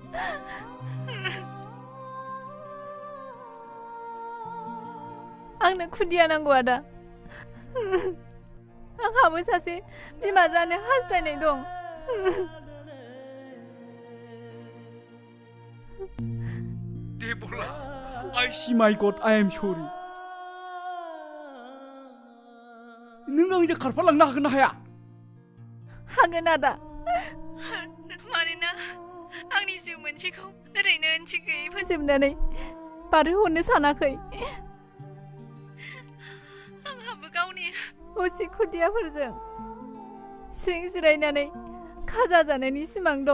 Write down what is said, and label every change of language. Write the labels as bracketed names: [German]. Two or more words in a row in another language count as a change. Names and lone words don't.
[Bodo] आंनो खुदिया नांगौ आदा। आंहाबो सासे बिमा जानो हास्थायनाय दं। देबला, [English] I see my God, I am sorry. [Bodo] नों आंजों खारफालांनो हागोन ना हाया? हागोन आदा, मानोना आंनि जिउ मोनसेखौ ओरैनो ओंथि गैयै फोजोबनानै बारहोहरनो सानाखै। आंहाबो गावनि असे खुदियाफोरजों स्रिं जिरायनानै खाजा जानायनि सिमां दं।